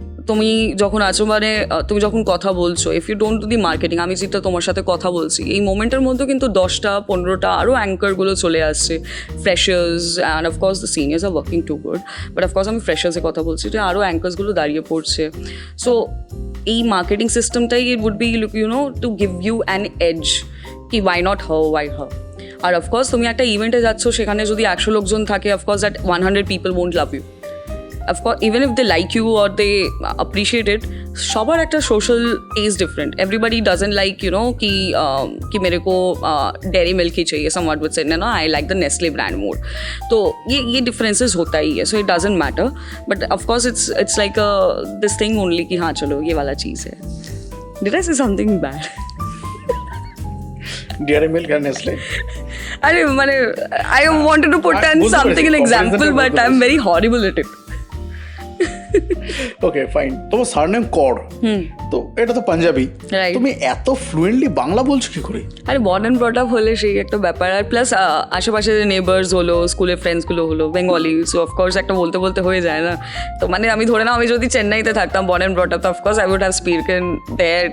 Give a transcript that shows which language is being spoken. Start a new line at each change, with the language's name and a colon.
Bangla: তুমি যখন আছো, মানে তুমি যখন কথা বলছো,
English: if you don't do the marketing,
Bangla: আমি যেটা তোমার সাথে কথা বলছি, এই মোমেন্টের মধ্যে কিন্তু 10টা 15টা আরও অ্যাঙ্কারগুলো চলে আসছে, freshers,
English: and of course the seniors আর working to good,
Bangla: but of course আমি ফ্রেশার্সে কথা বলছি, যে আরও অ্যাঙ্কার্সগুলো দাঁড়িয়ে পড়ছে।
English: so
Bangla: এই marketing সিস্টেমটাই
English: It would be to give you an edge, কি why not her, why her.
Bangla: আর of course তুমি একটা ইভেন্টে যাচ্ছ, সেখানে যদি 100 লোকজন থাকে, of course
English: That 100 people won't love you. Of course, even if they like you or they appreciate it,
Bangla: সবার একটা social test different.
English: everybody doesn't like
Hindi: कि मेरे को डेयरी मिल्क ही चाहिए,
English: Someone would say no I like the Nestle brand more.
Hindi: तो ये differences होता ही है,
English: so it doesn't matter, but of course it's like this thing only
Hindi: कि हाँ चलो ये वाला चीज़ है।
English: Did I say something bad?
Hindi: डेयरी मिल्क और नेस्ले, अरे मैंने
English: I wanted to put an something an example, but I am very horrible at it. Okay fine.
Bangla: তোমার সারনেম কর, তো এটা তো পাঞ্জাবি, তুমি এত ফ্লুয়েন্টলি বাংলা বলছো কি করে? আরে
English: born and brought up
Bangla: হলে সেই একটা ব্যাপার, আর প্লাস আশেপাশে যে নেবার্স হলো, স্কুলের ফ্রেন্ডসগুলো হলো বেঙ্গলি, সো অফকোর্স একটা বলতে বলতে হয়ে যায় না। তো মানে আমি ধরে নাও আমি যদি চেন্নাইতে থাকতাম,
English: born and brought up,
Bangla: তো of course
English: I would have spoken there